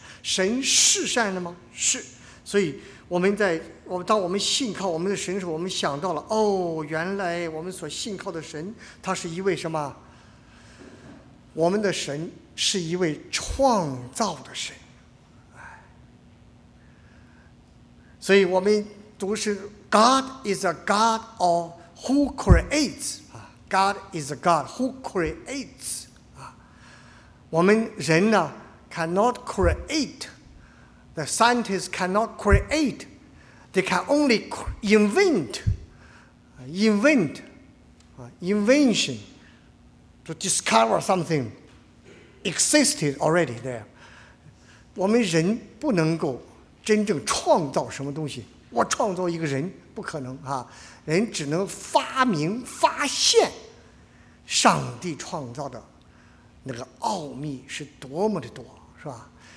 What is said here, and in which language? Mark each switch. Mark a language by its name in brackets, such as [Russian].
[Chinese] 神是善的吗？是。所以我们在当我们信靠我们的神的时候，我们想到了，哦，原来我们所信靠的神，他是一位什么？我们的神是一位创造的神。所以我们读是 [English] God is a God of who creates。 God is a God who creates. [Chinese] 我们人呢 [English] cannot create. The scientists cannot create. They can only invent. Invent. Invention. To discover something existed already there. [Chinese] 我们人不能够真正创造什么东西。我创造一个人不可能啊，人只能发明发现。上帝创造的那个奥秘是多么的多，是吧？